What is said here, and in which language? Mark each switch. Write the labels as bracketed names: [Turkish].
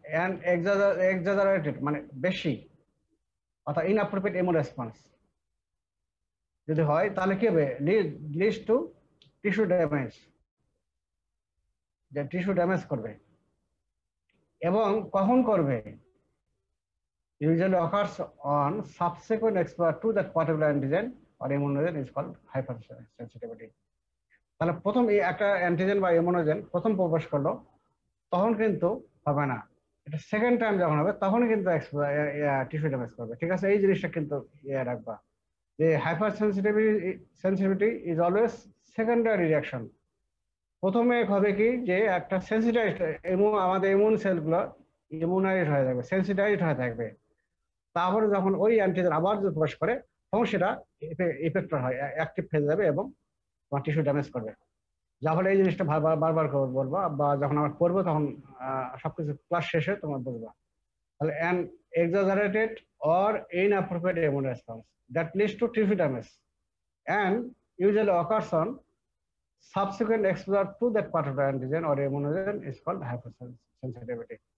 [English] an exaggerated [Bangla] মানে বেশি, অর্থাৎ ইনঅ্যাপ্রোপ্রিয়েট ইমিউন রেসপন্স যদি হয় তাহলে কি হবে? [English] leads to tissue damage, [Bangla] যে টিস্যু ড্যামেজ করবে। এবং কখন করবে? [English] usually occurs on subsequent exposure to that particular antigen or immunogen is called hypersensitivity. [Bangla] তাহলে প্রথম এই একটা অ্যান্টিজেন বা ইমিউনোজেন প্রথম প্রবেশ করলো তখন কিন্তু হবে না, এটা সেকেন্ড টাইম যখন হবে তখন কিন্তু টিস্যু ড্যামেজ করবে। ঠিক আছে, এই জিনিসটা কিন্তু রাখবা যে [English] Hypersensitivity is always secondary reaction. [Bangla] প্রথমে হবে কি, যে একটা সেন্সিটাইজড আমাদের ইমিউন সেলগুলো ইমিউনাইজ হয়ে যাবে, সেন্সিটাইজড হয়ে থাকবে। তারপরে যখন ওই অ্যান্টিজেন আবার যদি প্রবেশ করে তখন সেটা ইফেক্টর হয়, অ্যাক্টিভ হয়ে যাবে এবং তোমার টিস্যু ড্যামেজ করবে। যার ফলে এই জিনিসটা বারবার বলবো, বা যখন আমরা করবো তখন সবকিছু ক্লাস শেষে তোমার বুঝবা। [English] তাহলে an exaggerated or inappropriate immune response that leads to tissue damage and usually occurs on subsequent exposure to that particular antigen or immunogen is called hypersensitivity.